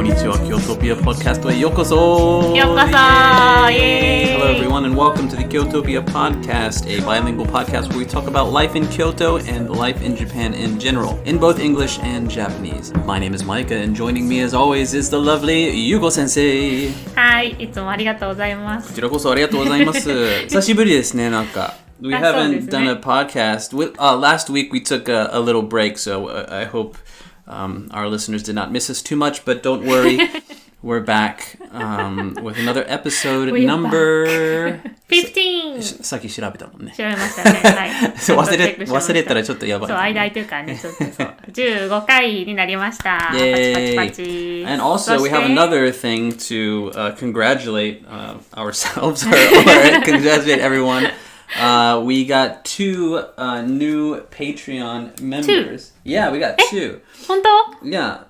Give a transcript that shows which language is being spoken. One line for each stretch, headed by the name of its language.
English: our Kyotopia podcast
Japanese: へようこそ。ようこそ。Yay.
English: Hello everyone and welcome to the Kyotopia podcast, a bilingual podcast where we talk about life in Kyoto and life in Japan in general, in both English and Japanese. My name is Micah and joining me as always is the lovely Yuko-sensei.
Japanese: はい、いつもありがとうございます。こちらこそありがとうございます。久しぶりですね、なんか。
English: We haven't done a podcast. Last week we took a little break, so I hope our listeners did not miss us too much, but don't worry. We're back with another episode number 15!
Japanese: さっき調べたもんね。調べましたね。はい。忘れたらちょっとやばい。そう、間というかね、ちょっとそう。 15回になりました。パチパチパチ。
English: And also, we have another thing to congratulate ourselves or congratulate everyone. We got 2 new Patreon members. Yeah, we got 2.
Japanese: 本当？
English: Yeah.